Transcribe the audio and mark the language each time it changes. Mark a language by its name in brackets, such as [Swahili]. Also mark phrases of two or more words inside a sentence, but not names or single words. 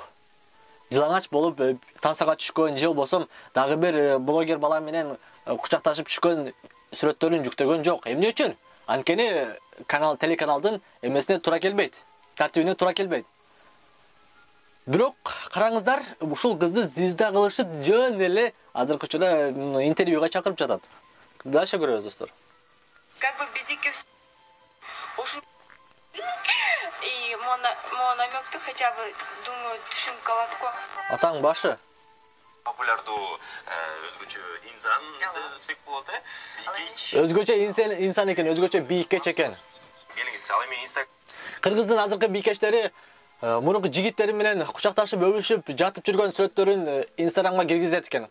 [Kyrgyz] Жылаңач болуп тансага түшкөн, же болбосо дагы бир блогер бала менен кучакташып түшкөн сүрөттөрүн жүктөгөн жок. Эмне үчүн? Анткени телеканалдын эмесине туура келбейт, тартибине туура келбейт. Бирок караңыздар, ушул кызды звезда кылышып, жөн эле азыркы учурда интервьюга чакырып жатат. Дальше көрөбүз, достор. [Russian] Как бы без икки... И мой намёк-то хотя бы, думаю, [Kyrgyz] түшүнүп алат-го. Атаң башы. Популярдуу өзгөчө инсан десек болот, бийкеч. Өзгөчө инсан экен, өзгөчө бийкеч экен. Келиңиз, ал эми Кыргыздын азыркы бийкечтери мурунку жигиттери менен кучакташып өбүшүп жатып жүргөн сүрөттөрүн Instagramга киргизет экен.